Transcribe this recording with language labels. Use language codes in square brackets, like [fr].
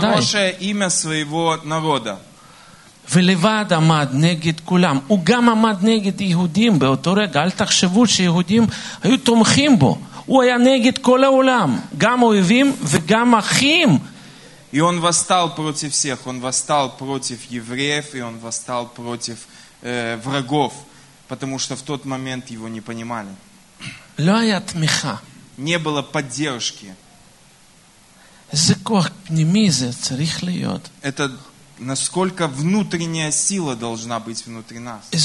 [ru] Про хорошее имя своего народа. [he] ולבד עמד נגד כולם. הוא גם עמד נגד יהודים באותו רגע. אל תחשבו שיהודים היו תומכים בו. הוא היה נגד כל העולם. גם אויבים וגם אחים. [ru] И он восстал против всех. Он восстал против евреев, и он восстал против врагов, потому что в тот момент его не понимали. [he] לא היה תמיכה. [ru] Не было поддержки. [he] זה כוח פנימי, זה צריך להיות. [ru] Это... Насколько внутренняя сила должна быть внутри нас?